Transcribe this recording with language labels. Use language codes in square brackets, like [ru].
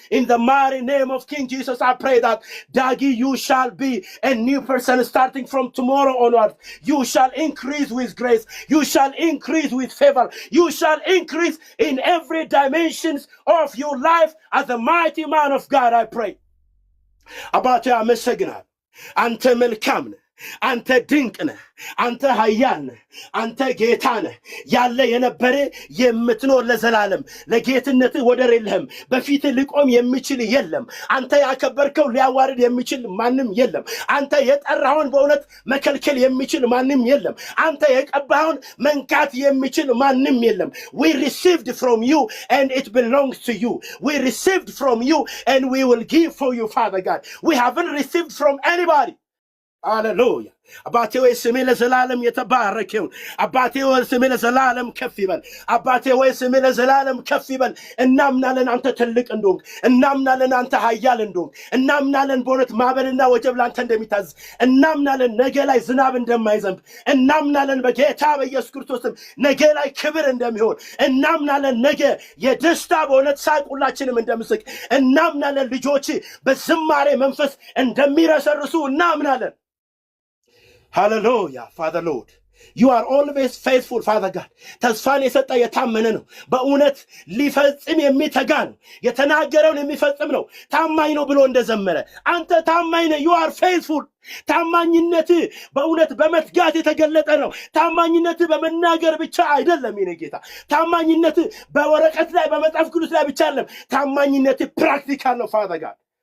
[en] In the mighty name of King Jesus, I pray that Dagi, you shall be a new person starting from tomorrow onward. You shall increase with grace. You shall increase with favor. You shall increase in every dimensions of your life as a mighty man of God, I pray. About your messaging, [am] ante melkamne, ante dinkne, ante hayyan, ante getane, yalle yenebere የምትኖር ለዘላለም ለጌትነት ወደር የለህም። በፊት ሊቆም የሚችል የለም። አንተ ያከበርከው ሊያዋርድ የሚችል ማንም የለም። አንተ የጠራውን በእውነት መከልከል የሚችል ማንም የለም። አንተ የቀባውን መንካት የሚችል ማንም የለም። [en] We received from you and it belongs to you. We received from you and we will give for you, Father God. We haven't received from anybody. Hallelujah. [am] አባቴ ወይ ስምህ ለዘላለም የተባረከ ይሁን። አባቴ ወይ ስምህ ለዘላለም ከፍ ይበል። አባቴ ወይ ስምህ ለዘላለም ከፍ ይበል። እናምናለን አንተ ትልቅ እንደሆንክ፣ እናምናለን አንተ ኃያል እንደሆንክ፣ እናምናለን በእውነት ማዕበልና ወጀብ ላንተ እንደሚታዘዝ፣ እናምናለን ነገ ላይ ዝናብ እንደማይዘንብ፣ እናምናለን በጌታ በኢየሱስ ክርስቶስም ነገ ላይ ክብር እንደሚሆን፣ እናምናለን ነገ የደስታ በእውነት ሳቅ ሁላችንም እንደምስቅ፣ እናምናለን ልጆች በዝማሬ መንፈስ እንደሚረሰርሱ እናምናለን። [en] Hallelujah, Father Lord. You are always faithful, Father God. [am] ተስፋን የሰጠ የታመነ ነው። በእውነት ሊፈጽም የሚተጋ ነው። የተናገረውን የሚፈጽም ነው። ታማኝ ነው ብሎ እንደዘመረ አንተ ታማኝ ነህ። [en] You are faithful. [am] ታማኝነት በእውነት በመትጋት የተገለጠ ነው። ታማኝነት በመናገር ብቻ አይደለም የኔ ጌታ። ታማኝነት በወረቀት ላይ በመጽሐፍ ቅዱስ ላይ ብቻ አይደለም። ታማኝነት ፕራክቲካል ነው [en] Father God.